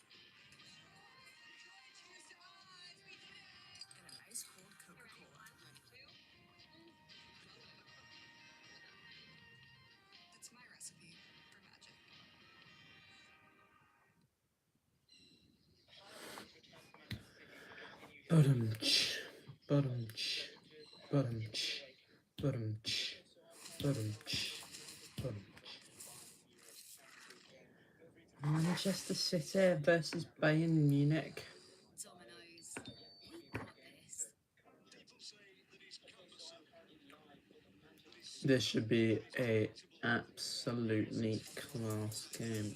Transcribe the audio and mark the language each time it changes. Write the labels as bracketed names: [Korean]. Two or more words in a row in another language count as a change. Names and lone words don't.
[English] And a ice cold Coca-Cola. that's my recipe for magic. Ba-dum-tsh, ba-dum-tsh, ba-dum-tsh, ba-dum-tsh, ba-dum-tsh, ba-dum-tsh. Manchester City versus Bayern Munich. Dominoes. We got this. This should be a absolutely class game.